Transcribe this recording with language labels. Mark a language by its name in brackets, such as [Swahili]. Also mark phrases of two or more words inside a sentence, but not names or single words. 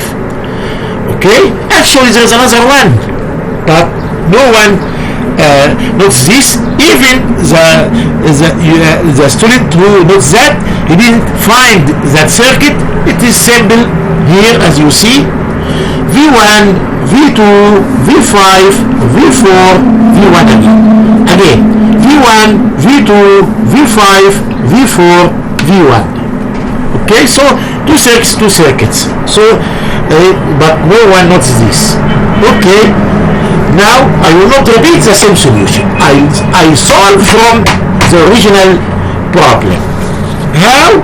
[English] Okay? Actually there is another one, but no one notes this. Even the student who notes that, he didn't find that circuit. It is simple here, as you see. V1, V2, V5, V4, V1 again. V1, V2, V5, V4, V1. Okay, so two circuits. So, but no one notes this. Okay. Now I will not repeat the same solution. I solve from the original problem. How?